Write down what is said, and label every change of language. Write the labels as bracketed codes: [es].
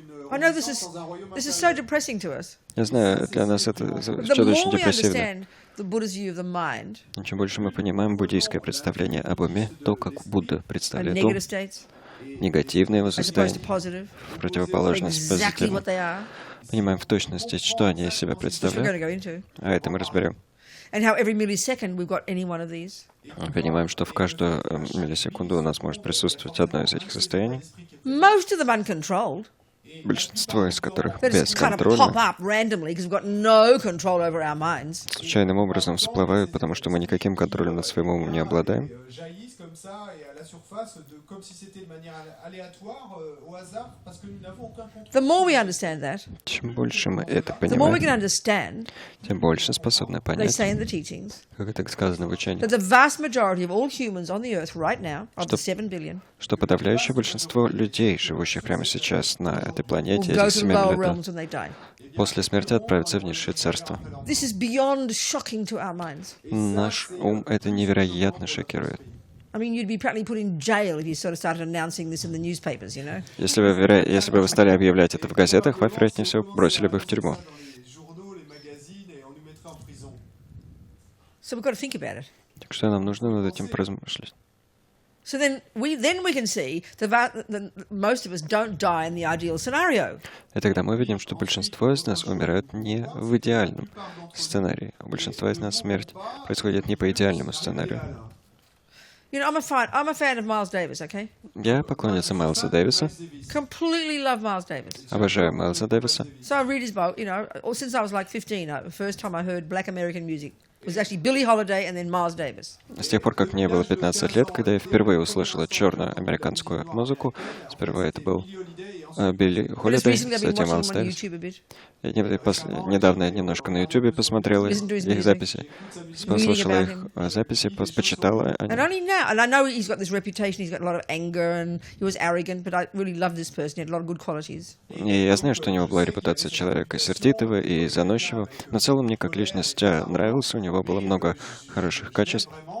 [en] I know this is so depressing to us. [ru] Я знаю, для нас это [en] The [ru] что-то очень [en] more we [ru] депрессивное. [en] understand the Buddha's view of the mind [ru] Но чем больше мы понимаем буддийское представление об уме, то, как Будда [en] and [ru] представляет ум, [en] negative states [ru] негативное его [en] as opposed [ru] состояние, [en] to positive, [ru] в противоположность [en] exactly what they are, [ru] понимаем в точности, что они из себя [en] which we're going [ru] представляют, [en] to go into, [ru] а это мы разберем. [en] and how every millisecond we've got any one of these. [ru] Понимаем, что в каждую миллисекунду у нас может присутствовать одно из этих состояний, [en] Most of them uncontrolled. [ru] большинство из которых [en] That just kind of pop [ru] бесконтрольно, [en] up randomly because we've got no control over our minds. [ru] случайным образом всплывают, потому что мы никаким контролем над своим умом не обладаем. [fr] Jaillissent comme ça et à la surface, comme si c'était de manière aléatoire, au hasard, parce que nous n'avons aucun contrôle. [en] The more we understand that, [ru] Чем больше мы это [en] the more we can [ru] понимаем, [en] understand, [ru] тем больше способны [en] they [ru] понять, [en] say in the teachings, [ru] как это сказано в учении, [en] that the vast majority of all humans on the earth right now, of the 7 billion, [ru] что подавляющее большинство людей, живущих прямо сейчас на этой [en] will [ru] планете, [en] go to 7 lower [ru] миллиардов, [en] realms when they die. [ru] после смерти отправятся в низшие царства. [en] This is beyond shocking to our minds. [ru] Наш ум это невероятно шокирует. [en] I mean, you'd be practically put in jail if you sort of started announcing this in the newspapers, [ru] Если бы вы стали объявлять это в газетах, вас, вероятнее всего, бросили бы в тюрьму. [fr] Les journaux, les magazines, et on nous mettrait en prison. [en] So we've got to think about it. [ru] Так что нам нужно над этим поразмышлять. [en] So then we can see that most of us don't die in the ideal scenario. [ru] И тогда мы видим, что большинство из нас умирают не в идеальном сценарии. У большинства из нас смерть происходит не по идеальному сценарию. [en] You know, I'm a fan of Miles Davis, okay? [ru] Я поклонница Майлса Дэвиса. [en] Completely love Miles Davis. [ru] Обожаю Майлса Дэвиса. [en] So I read his book, you know, since I was like 15, the first time I heard Black American music was actually Billie Holiday and then Miles Davis. [ru] С тех пор, как мне было 15 лет, когда я впервые услышала черную американскую музыку, сперва это был Билли Холидей, затем Майлс Дэвис. Недавно я немножко на YouTube посмотрела их записи, послушала их записи, почитала о [en] And [ru] нем. [en] only now, and I know he's got this reputation, he's got a lot of anger and he was arrogant, but I really love this person, he had a lot of good qualities. [ru] И я знаю, что у него была репутация человека сердитого и заносчивого, но в целом мне как личность нравился, у него было много хороших качеств.